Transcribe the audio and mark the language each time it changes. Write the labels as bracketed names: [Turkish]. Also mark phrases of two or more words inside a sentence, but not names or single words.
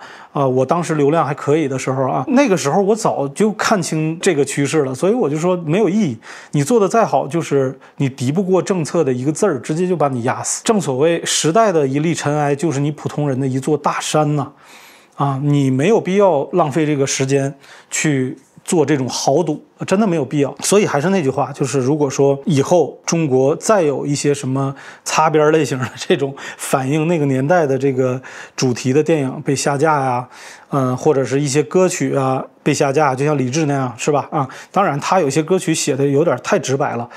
[Chinese] 我當時流量還可以的時候啊，那個時候我早就看清這個趨勢了，所以我就說沒有意義。你做的再好，就是你敵不過政策的一個字兒，直接就把你壓死。正所謂時代的一粒塵埃，就是你普通人的一座大山吶。你沒有必要浪費這個時間去做這種豪賭，真的沒有必要。所以還是那句話，就是如果說以後中國再有一些什麼擦邊類型的這種反映那個年代的這個主題的電影被下架呀，或者是一些歌曲啊被下架，就像李志那樣，是吧？当然他有些歌曲写的有點太直白了。